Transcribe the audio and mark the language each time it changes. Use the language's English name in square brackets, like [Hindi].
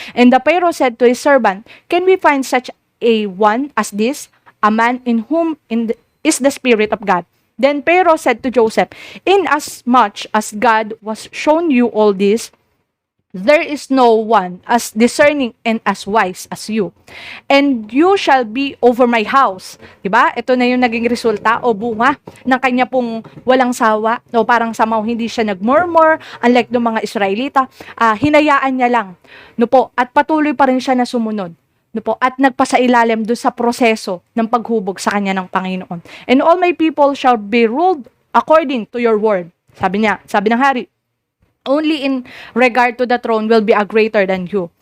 [English] And the Pharaoh said to his servant, can we find such a one as this, a man in whom is the Spirit of God? Then Pharaoh said to Joseph, inasmuch as God was shown you all this, there is no one as discerning and as wise as you. And you shall be over my house. [Filipino] Diba? Ito na yung naging resulta o bunga ng kanya pong walang sawa. O parang somehow hindi siya nagmurmur, unlike ng mga Israelita. Hinayaan niya lang. At patuloy pa rin siya na sumunod. At nagpasailalim doon sa proseso ng paghubog sa kanya ng Panginoon. [English] And all my people shall be ruled according to your word. Sabi ng hari, only in regard to the throne will be a greater than you.